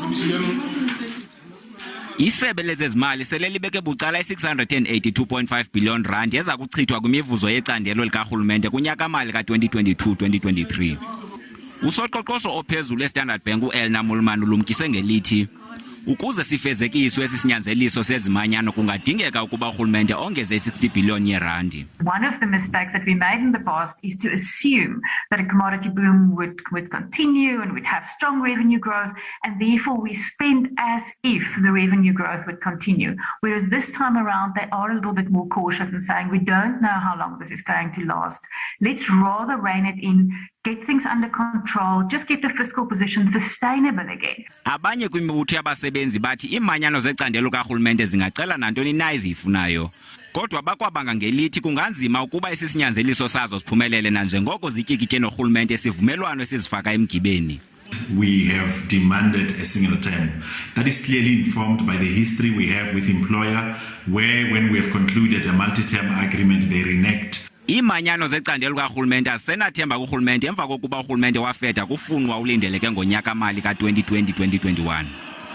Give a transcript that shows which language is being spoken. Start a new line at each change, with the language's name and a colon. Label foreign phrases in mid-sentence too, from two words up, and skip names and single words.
Xhosa: Isebe lezezimali sele libeke bucala i-682.5 billion rand eza kuchithwa kwimivuzo yecandelo likarhulumente kunyaka-mali ka-2022-2023. Usoqoqosho ophezulu e-Standard Bank u-Elna Mulman ulumkise ngelithi ukuze sifezekiswe esi sinyanzeliso sezimanyano kungadingeka ukuba urhulumente ongeze i-60 billion yeerandi.
English: One of the mistakes that we made in the past is to assume that a commodity boom would continue and we'd have strong revenue growth, and therefore we spend as if the revenue growth would continue. Whereas this time around, they are a little bit more cautious and saying we don't know how long this is going to last. Let's rather rein it in, get things under control, just get the fiscal position sustainable again.
Xhosa: Abanye kwimibutho yabasebenzi bathi iimanyano zecandelo karhulumente zingacela nantoni na eziyifunayo. Kodwa bakwabanga ngelithi kunganzima ukuba isisinyanzeliso sazo siphumelele nanjengoko zityikitye norhulumente isivumelwano esizifaka emgibeni.
English: We have demanded a single term. That is clearly informed by the history we have with employer, where when we have concluded a multi-term agreement, they reneged.
Xhosa: Iimanyano zecandelo karhulumente asenathemba kurhulumente emva kokuba urhulumente wafeta kufunqu ulindeleke ngonyaka-mali ka-2020-2021.